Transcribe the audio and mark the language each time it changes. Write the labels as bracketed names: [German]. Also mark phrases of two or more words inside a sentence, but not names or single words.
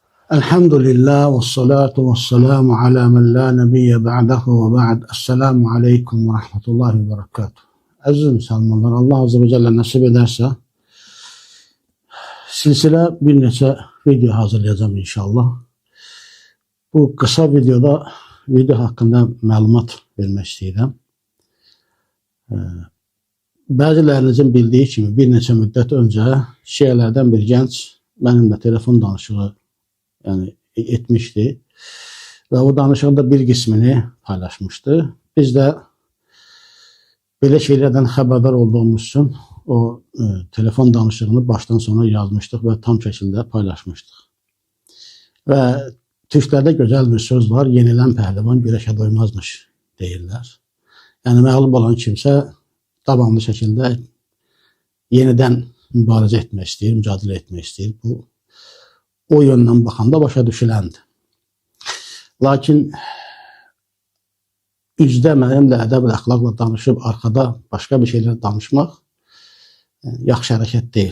[Arabic] الحمد لله والصلاة والسلام على من لا نبي بعده وبعد. السلام عليكم ورحمة الله وبركاته. [Azerbaijani] Aziz Müslümanlar, Allah [Arabic] عز وجل [Azerbaijani] nasip ederse silsile bir neçə video hazırlayacağım inşallah. Bu kısa video hakkında məlumat vermək istəyirəm. Bəzilərinizin bildiği kimi bir neçə müddət öncə Şiələrdən bir gənc mənimlə telefon danışığı etmişti ve o danışıqda bir qismini paylaşmıştı. Biz de belə şeylerden xəbərdar olduğumuz için o telefon danışığını baştan sona yazmıştık ve tam şekilde paylaşmıştık. Ve Türklerde güzel bir söz var, yenilen pəhlivan güreşe doymazmış deyirlər. Yani məğlub olan kimse davamlı şekilde yeniden mübarizə etmək istəyir, mücadilə etmək istəyir. Bu o yönden bakanda başa düşülendi. Lakin üzdə mənimlə ədəb-lə, əxlaqla danışıb arkada başka bir şeyler danışmaq yaxşı hərəkət deyil.